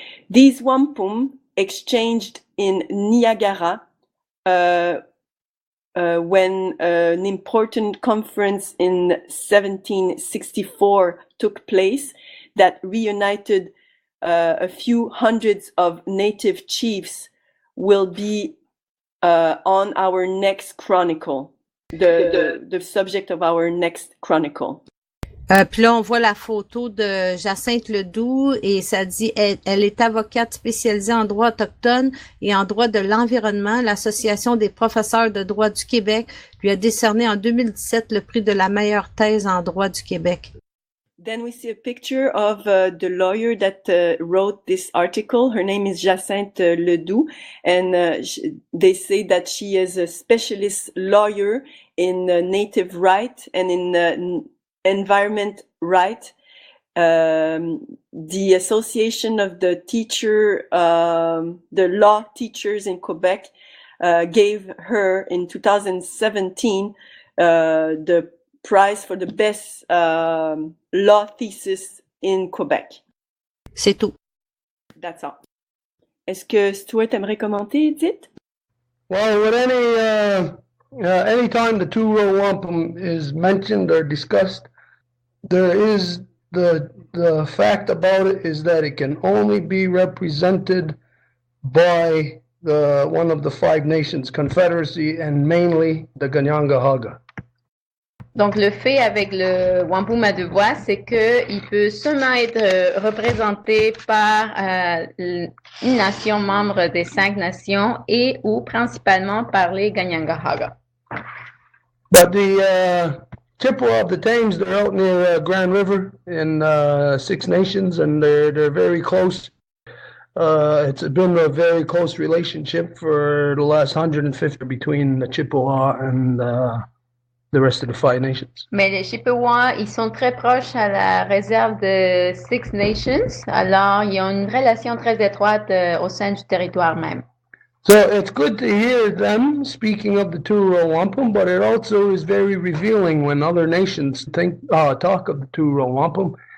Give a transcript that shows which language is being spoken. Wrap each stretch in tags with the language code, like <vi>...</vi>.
<en>These wampum exchanged in Niagara when an important conference in 1764 took place that reunited a few hundreds of native chiefs will be on our next chronicle. The subject of our next chronicle.</en> <fr>Puis là, on voit la photo de Jacinthe Ledoux et ça dit elle est avocate spécialisée en droit autochtone et en droit de l'environnement. L'Association des professeurs de droit du Québec lui a décerné en 2017 le prix de la meilleure thèse en droit du Québec.</fr> <en>Then we see a picture of the lawyer that wrote this article. Her name is Jacinthe Ledoux, and they say that she is a specialist lawyer in native right and in environment right. The Association of the law teachers in Quebec gave her in 2017 the prize for the best law thesis in Quebec.</en> <fr>C'est tout.</fr> <en>That's all.</en> <fr>Est-ce que Stuart aimerait commenter, Edith?</fr> <en>Well, with any time the two-row wampum is mentioned or discussed, there is the fact about it is that it can only be represented by one of the 5 nations, Confederacy, and mainly the Kanienkehaka.</en> <fr>Donc, le fait avec le wampum à deux voix, c'est qu'il peut seulement être représenté par une nation membre des 5 nations et ou principalement par les Kanienkehaka.</fr> <en>But the Chippewa of the Thames, they're out near Grand River in 6 nations, and they're very close. It's been a very close relationship for the last 150 between the Chippewa and the rest of the 5 nations.</en> <fr>Mais les Chippewas, ils sont très proches à la réserve de 6 Nations, alors ils ont une relation très étroite au sein du territoire même.</fr> <en>So it's good to hear them speaking of the two-row wampum, but it also is very revealing when other nations talk of the two-row wampum.</en>